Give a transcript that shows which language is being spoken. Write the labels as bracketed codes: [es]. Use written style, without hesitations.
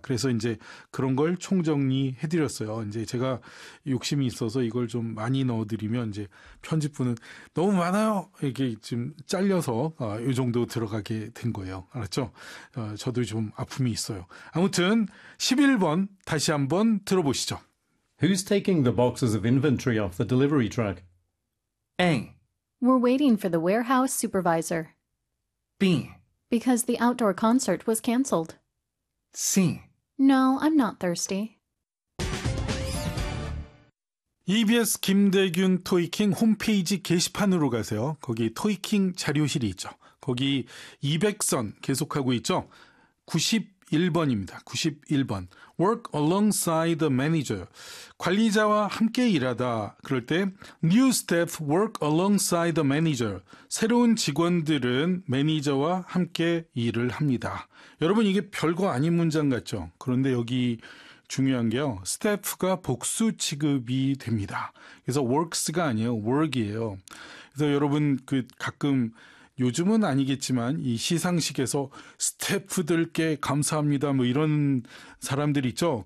[ko] 그래서 이제 그런 걸 총정리해드렸어요. 이제 제가 욕심이 있어서 이걸 좀 많이 넣어드리면 이제 편집부는 너무 많아요! 이렇게 지금 잘려서 이 정도 들어가게 된 거예요. 알았죠? 저도 좀 아픔이 있어요. 아무튼 11번 다시 한번 들어보시죠. [en] Who's taking the boxes of inventory off the delivery truck? A. We're waiting for the warehouse supervisor. B. Because the outdoor concert was canceled. C. No, I'm not thirsty. [ko] EBS 김대균 토익킹 홈페이지 게시판으로 가세요. 거기 토익킹 자료실이 있죠. 거기 200선 계속하고 있죠. 91번입니다. 91번. [en] Work alongside the manager. [ko] 관리자와 함께 일하다. 그럴 때 [en] new staff work alongside the manager. [ko] 새로운 직원들은 매니저와 함께 일을 합니다. 여러분 이게 별거 아닌 문장 같죠? 그런데 여기 중요한 게요. staff가 복수 취급이 됩니다. 그래서 works가 아니에요. work이에요. 그래서 여러분 그 가끔 요즘은 아니겠지만 이 시상식에서 스태프들께 감사합니다 뭐 이런 사람들 있죠.